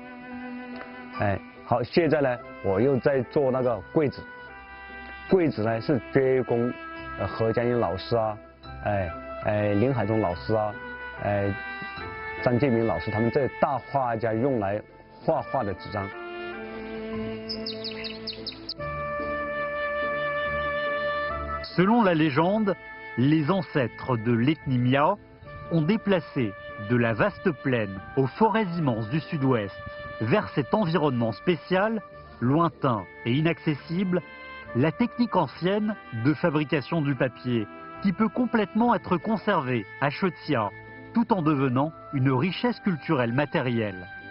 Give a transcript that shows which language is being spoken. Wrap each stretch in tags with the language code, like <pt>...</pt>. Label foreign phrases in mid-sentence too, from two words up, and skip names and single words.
<zh>好，现在呢，我又在做那个桂纸。桂纸呢是专供何家英老师啊，林海中老师啊，张建明老师他们这大画家用来画画的纸张。</zh> <fr>Selon la légende, les ancêtres de l'ethnie Miao ont déplacé de la vaste plaine aux forêts immenses du sud-ouest vers cet environnement spécial, lointain et inaccessible, la technique ancienne de fabrication du papier, qui peut complètement être conservée à Shexia, tout en devenant une richesse culturelle matérielle.</fr>